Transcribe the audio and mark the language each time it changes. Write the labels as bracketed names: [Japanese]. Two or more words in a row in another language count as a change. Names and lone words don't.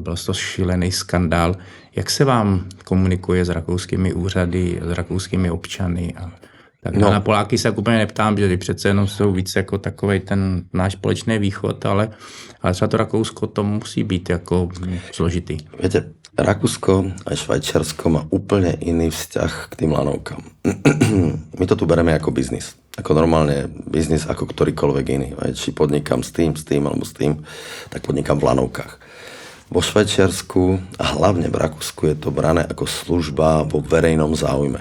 [Czech] Byl to šílený skandál. Jak se vám komunikuje s rakouskými úřady, s rakouskými občany? Tak na Poláky se úplně neptám, že přece jenom jsou víc jako takovej ten náš společný východ, ale třeba to Rakousko to musí být jako složitý. [Slovak] Viete, Rakúsko a Švajčiarsko má úplne iný vzťah k tým lanovkám. My to tu bereme ako biznis. Ako normálne biznis ako ktorýkoľvek iný. Či podnikám s tým alebo s tým, tak podnikám v lanovkách. Vo Švajčiarsku a hlavne v Rakúsku je to brané ako služba vo verejnom záujme.